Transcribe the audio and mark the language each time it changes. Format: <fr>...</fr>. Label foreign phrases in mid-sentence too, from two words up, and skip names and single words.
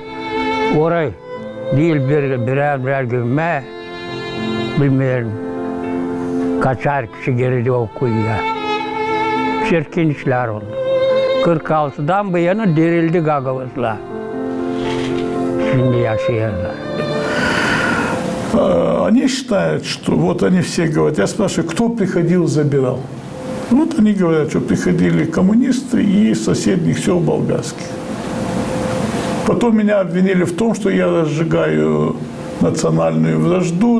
<gag>Orayı değil birer gömme, bilmiyorum. Kaçar kişi girdi o kuyuya. Çirkin işler oldu. 46'dan bu yana dirildi Gagavuzlar. Şimdi yaşıyorlar.</gag> <ru>Они считают, что вот они все говорят, я спрашиваю, кто приходил, забирал. Вот они говорят, что приходили коммунисты и соседних сел болгарских. Потом меня обвинили в том, что я разжигаю национальную вражду.</ru>